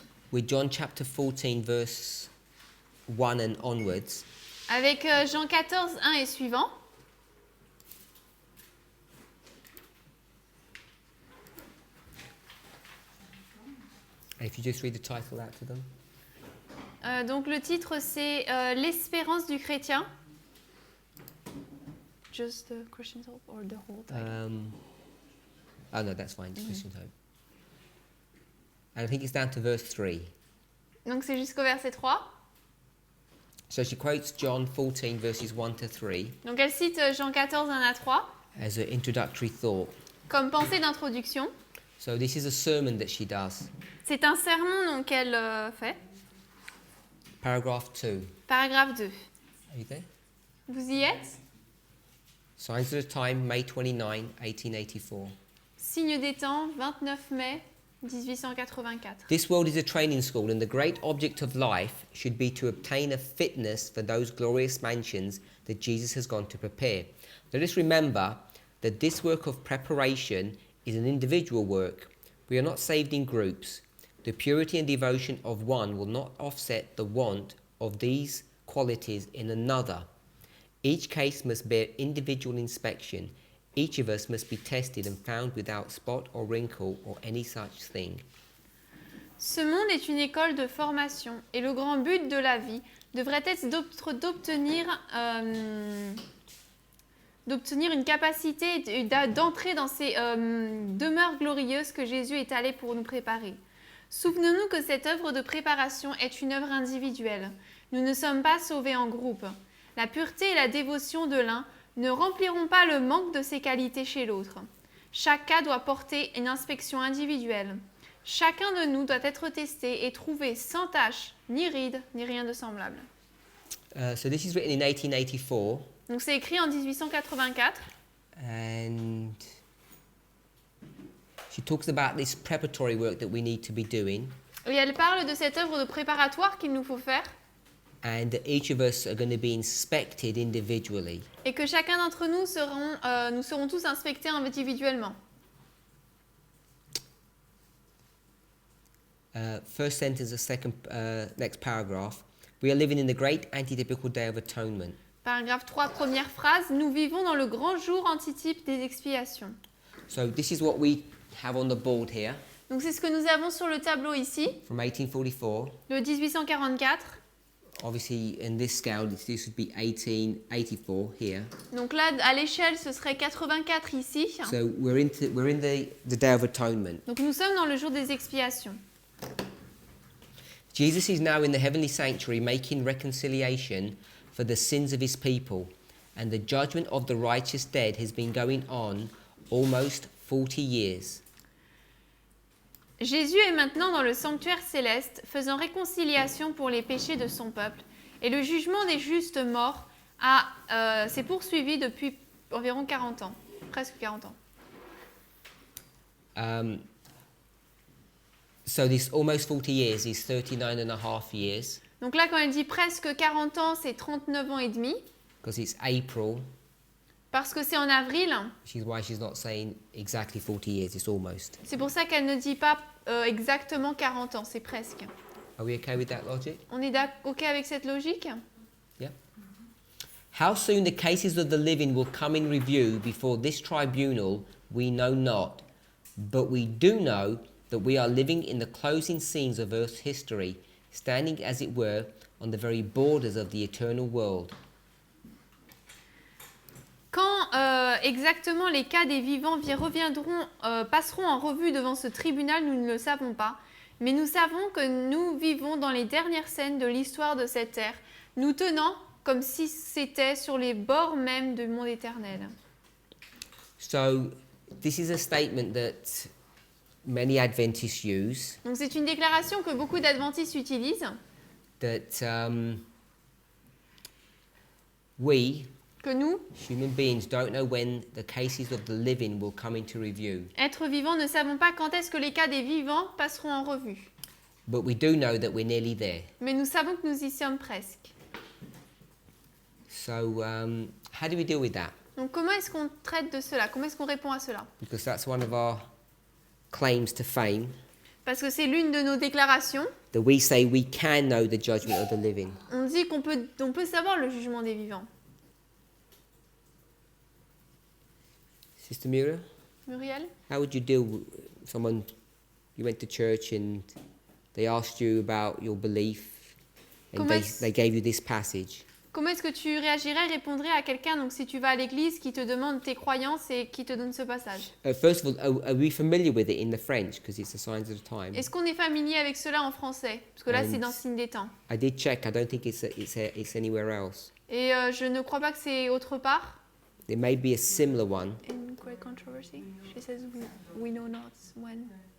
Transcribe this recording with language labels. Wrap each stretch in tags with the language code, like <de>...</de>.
<en>with John chapter 14, verse 1 and onwards.</en> <fr>avec Jean 14, 1 et suivant.</fr> <en>And if you just read the title out to them.</en> <fr>Donc le titre c'est L'espérance du chrétien.</fr> <en>Just the Christian's hope or the whole title? Oh no, that's fine. Christian's Hope. And I think it's down to verse 3.</en> <fr>Donc c'est jusqu'au verset 3.</fr> <en>So she quotes John 14, verses 1 to 3</en> <fr>Donc elle cite Jean 14, 1 à 3</fr> <en>as an introductory thought.</en> <fr>comme pensée d'introduction.</fr> <en>So this is a sermon that she does.</en> <fr>C'est un sermon donc qu'elle fait.</fr> <en>Paragraph 2.</en> <fr>Paragraphe 2.</fr> <en>Are you there?</en> <fr>Vous y êtes?</fr> <en>Signs of the Time, May 29, 1884.</en> <fr>Signe des temps, 29 mai 1884.</fr> <en>This world is a training school, and the great object of life should be to obtain a fitness for those glorious mansions that Jesus has gone to prepare. Let us remember that this work of preparation is an individual work. We are not saved in groups. The purity and devotion of one will not offset the want of these qualities in another. Each case must bear individual inspection. Each of us must be tested and found without spot or wrinkle or any such thing.</en> <fr>Ce monde est une école de formation et le grand but de la vie devrait être d'obtenir une capacité d'entrer dans ces demeures glorieuses que Jésus est allé pour nous préparer. Souvenons-nous que cette œuvre de préparation est une œuvre individuelle. Nous ne sommes pas sauvés en groupe. La pureté et la dévotion de l'un ne rempliront pas le manque de ses qualités chez l'autre. Chaque cas doit porter une inspection individuelle. Chacun de nous doit être testé et trouvé sans tache, ni ride, ni rien de semblable.</fr> <en>So this is written in 1884,</en> <fr>Donc c'est écrit en 1884</fr> <en>and she talks about this preparatory work that we need to be doing,</en> <fr>et elle parle de cette œuvre de préparatoire qu'il nous faut faire</fr> <en>and that each of us are going to be inspected individually.</en> <fr>et que chacun d'entre nous serons tous inspectés individuellement.</fr> <en>First sentence, the second, next paragraph. We are living in the great antitypical day of atonement.</en> <fr>Paragraphe 3, première phrase. Nous vivons dans le grand jour antitype des expiations.</fr> <en>So this is what we have on the board here</en> <fr>Donc c'est ce que nous avons sur le tableau ici,</fr> <en>from 1844.</en> <fr>le 1844.</fr> <en>Obviously, in this scale, this would be 1884 here.</en> <fr>Donc là, à l'échelle, ce serait 84 ici.</fr> <en>So we're in the Day of Atonement.</en> <fr>Donc nous sommes dans le jour des expiations.</fr> <en>Jesus is now in the heavenly sanctuary making reconciliation for the sins of his people, and the judgment of the righteous dead has been going on almost 40 years.</en> <fr>Jésus est maintenant dans le sanctuaire céleste, faisant réconciliation pour les péchés de son peuple, et le jugement des justes morts s'est poursuivi depuis environ 40 ans, presque 40 ans.</fr> <en>So this almost 40 years is 39 and a half years,</en> <fr>Donc là, quand elle dit presque 40 ans, c'est 39 ans et demi,</fr> <en>because it's April,</en> <fr>parce que c'est en avril.</fr> <en>which is why she's not saying exactly 40 years, it's almost.</en> <fr>C'est pour ça qu'elle ne dit pas exactement 40 ans, c'est presque.</fr> <en>Are we okay with that logic?</en> <fr>On est OK avec cette logique?</fr> <en>Yeah. How soon the cases of the living will come in review before this tribunal, we know not. But we do know that we are living in the closing scenes of Earth's history, standing as it were on the very borders of the eternal world.</en> <fr>Quand exactement les cas des vivants passeront en revue devant ce tribunal, nous ne le savons pas. Mais nous savons que nous vivons dans les dernières scènes de l'histoire de cette terre, nous tenant comme si c'était sur les bords même du monde éternel.</fr> <en>So, this is a statement that many Adventists use,</en> <fr>Donc c'est une déclaration que beaucoup d'adventistes utilisent,</fr> <en>that we,</en> <fr>que nous,</fr> <en>human beings, don't know when the cases of the living will come into review.</en> <fr>êtres vivants, ne savons pas quand est-ce que les cas des vivants passeront en revue.</fr> <en>But we do know that we're nearly there.</en> <fr>Mais nous savons que nous y sommes presque.</fr> <en>So, how do we deal with that?</en> <fr>Donc comment est-ce qu'on traite de cela? Comment est-ce qu'on répond à cela?</fr> <en>Because that's one of our claims to fame,</en> <fr>Parce que c'est l'une de nos déclarations.</fr> <en>that we say we can know the judgment of the living.</en> <fr>On dit qu'on peut savoir le jugement des vivants.</fr> <en>Sister Muriel,</en> <fr>Muriel?</fr> <en>how would you deal with someone, you went to church and they asked you about your belief and they gave you this passage?</en> <fr>Comment est-ce que tu réagirais, répondrais à quelqu'un, donc si tu vas à l'église, qui te demande tes croyances et qui te donne ce passage?</fr> <en>First of all, are we familiar with it in the French? Because it's the signs of the time.</en> <fr>Est-ce qu'on est familier avec cela en français? Parce que là, c'est dans Signe des temps.</fr> <en>I did check. I don't think it's anywhere else.</en> <fr>Et je ne crois pas que c'est autre part.</fr> <en>There may be a similar one. In great controversy, she says we know not when.</en>